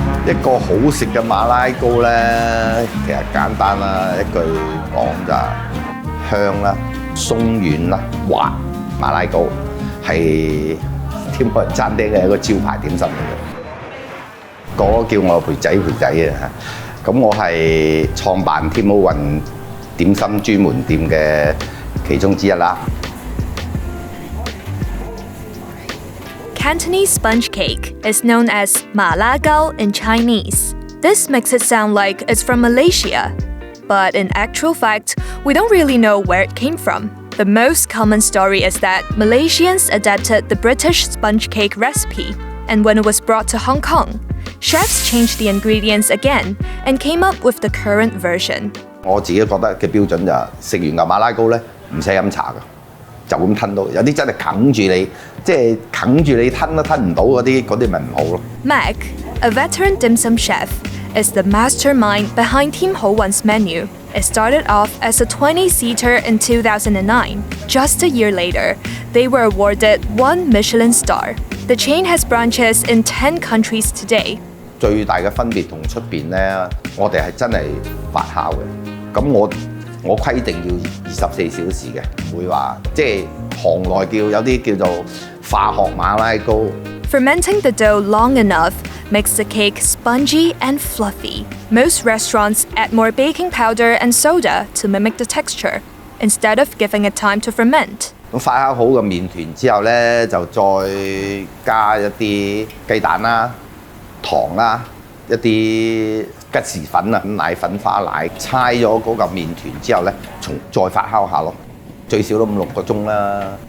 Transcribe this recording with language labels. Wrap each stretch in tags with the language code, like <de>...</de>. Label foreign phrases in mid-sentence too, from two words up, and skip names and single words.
<yue>一個好食嘅馬拉糕咧，其實簡單啦，一句講就係香啦、鬆軟啦、滑馬拉糕係天母人餐廳嘅一個招牌點心嚟嘅。嗰個叫我培仔嘅嚇，咁我係創辦天母雲點心專門店嘅其中之一啦。</yue> <en>Cantonese sponge cake is known as Ma La Gao in Chinese. This makes it sound like it's from Malaysia. But in actual fact, we don't really know where it came from. The most common story is that Malaysians adapted the British sponge cake recipe, and when it was brought to Hong Kong, chefs changed the ingredients again and came up with the current version.</en> <yue>我自己覺得嘅標準就係食完牛馬拉糕咧，唔使飲茶㗎。就咁吞到，有啲真係啃住你，即係啃住你吞都吞唔到嗰啲咪唔好咯。</yue> <en>Mac, a veteran dim sum chef, is the mastermind behind Tim Ho Wan's menu. It started off as a 20-seater in 2009. Just a year later, they were awarded 1 Michelin star. The chain has branches in 10 countries today.</en> <yue>最大嘅分別同出邊咧，我哋係真係發酵嘅。咁我規定要24小時嘅，唔會話即係行內有啲叫做化學馬拉糕。</yue> <en>Fermenting the dough long enough makes the cake spongy and fluffy. Most restaurants add more baking powder and soda to mimic the texture, instead of giving it time to ferment.</en> <yue>咁發酵好嘅麵團之後咧，就再加一啲雞蛋啦、糖啦、一啲吉士粉啊、奶粉、花奶，猜咗嗰嚿麵團之後咧，再發酵下咯，最少都5-6個鐘啦。</yue>